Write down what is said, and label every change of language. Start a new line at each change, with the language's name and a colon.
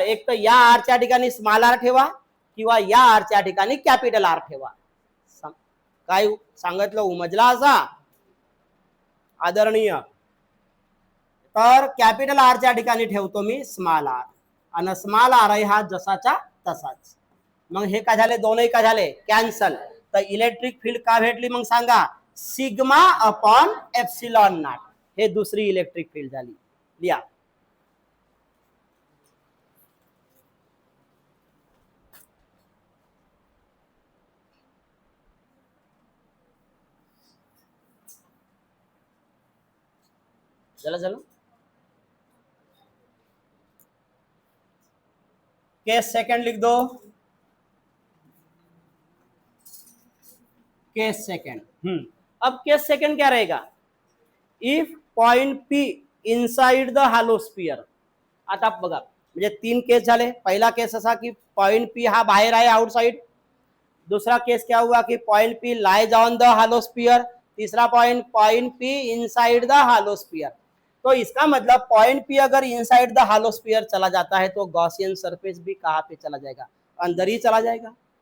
Marathi: एक तर या आरच्या ठिकाणी स्मॉल आर ठेवा किंवा या आरच्या ठिकाणी कॅपिटल आर ठेवा. काय सांगितलं उमजला असा आदरणीय? तर कॅपिटल आरच्या ठिकाणी ठेवतो मी स्मॉल आर आणि स्मॉल आर आहे हा जसाचा तसाच. मग हे काय झाले? दोनही काय झाले? कॅन्सल. तर इलेक्ट्रिक फील्ड का भेटली मग सांगा? Sigma upon epsilon not. हे दुसरी इलेक्ट्रिक फील्ड झाली. लिहा.
Hindi: चलो चलो केस सेकंड लिख दो. Case second. अब केस सेकंड क्या रहेगा?
English: If point P inside the hollow sphere.
Marathi: आता बघा म्हणजे 3 केस झाले. पहिला केस असा की पॉइंट पी हा बाहेर आहे आउटसाइड.
Hindi: दूसरा केस क्या हुआ कि point P lies on the हालोस्फीयर. तीसरा पॉइंट पी इनसाइड द हालोस्फीयर. तो इसका मतलब पॉइंट पी अगर इनसाइड द हालोस्फीयर चला जाता है तो गॉसियन सरफेस भी कहाँ पे चला जाएगा? अंदर ही चला जाएगा.